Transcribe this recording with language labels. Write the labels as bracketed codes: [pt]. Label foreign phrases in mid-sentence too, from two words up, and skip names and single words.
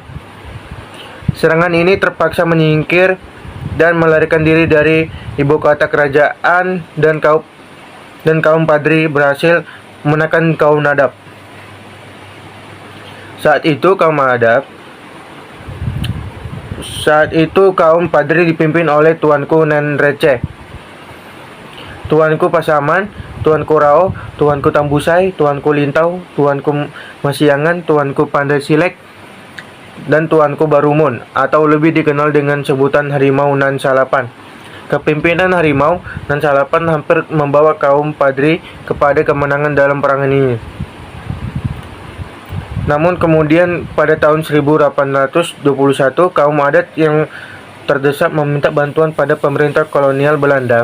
[id] Serangan ini terpaksa menyingkir dan melarikan diri dari ibu kota kerajaan, dan kaum Padri berhasil menekan kaum Nadab. Saat itu kaum Padri dipimpin oleh Tuanku Nan Receh, Tuanku Pasaman, Tuanku Rao, Tuanku Tambusai, Tuanku Lintau, Tuanku Masiangan, Tuanku Pandai Silek, dan Tuanku Barumun, atau lebih dikenal dengan sebutan Harimau Nan Salapan. Kepemimpinan Harimau Nan Salapan hampir membawa kaum Padri kepada kemenangan dalam perangan ini. Namun kemudian pada tahun 1821 kaum adat yang terdesak meminta bantuan pada pemerintah kolonial Belanda.